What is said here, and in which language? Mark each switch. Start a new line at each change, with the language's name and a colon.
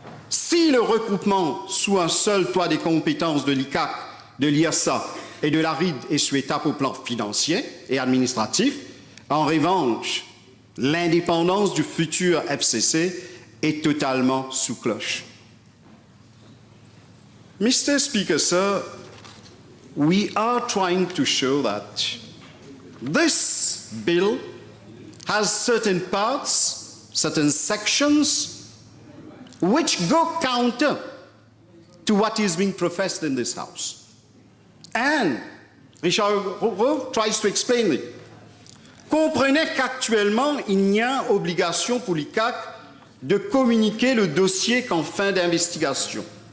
French: Si le regroupement sous un seul toit des compétences de l'ICAC, de l'IASA et de la RID est souhaitable au plan financier et administratif, en revanche, l'indépendance du futur FCC est totalement sous cloche.
English: Mr. Speaker, sir, we are trying to show that this bill has certain parts, certain sections, which go counter to what is being professed in this House. And Richard Roux tries to explain it.
French: Comprenez qu'actuellement, il n'y a obligation pour l'ICAC de communiquer le dossier qu'en fin d'investigation.